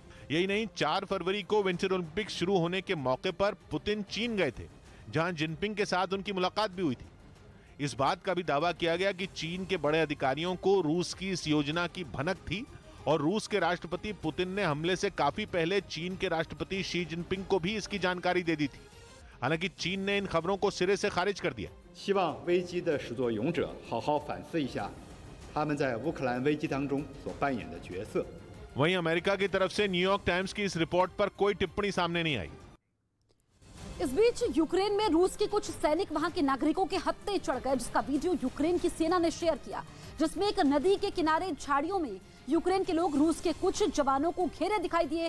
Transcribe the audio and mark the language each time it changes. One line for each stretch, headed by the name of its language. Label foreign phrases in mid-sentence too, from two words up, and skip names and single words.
Hindi: यही नहीं, 4 फरवरी को विंटर ओलंपिक्स शुरू होने के मौके पर पुतिन चीन गए थे, जहां जिनपिंग के साथ उनकी मुलाकात भी हुई थी। इस बात का भी दावा किया गया कि चीन के बड़े अधिकारियों को रूस की इस योजना की भनक थी और रूस के राष्ट्रपति पुतिन ने हमले से काफी पहले चीन के राष्ट्रपति शी जिनपिंग को भी इसकी जानकारी दे दी थी। हालांकि चीन ने इन खबरों को सिरे से खारिज कर दिया।
Chinese: 希望危机的始作俑者好好反思一下他们在乌克兰危机当中所扮演的角色。
Hindi: वहीं अमेरिका की तरफ से न्यूयॉर्क टाइम्स की इस रिपोर्ट पर कोई टिप्पणी सामने नहीं आई। इस बीच यूक्रेन में रूस के कुछ सैनिक वहां के नागरिकों के हत्थे चढ़ गए, जिसका वीडियो यूक्रेन की सेना ने शेयर किया, जिसमें एक नदी के किनारे झाड़ियों में यूक्रेन के लोग रूस के कुछ जवानों को घेरे दिखाई दिए।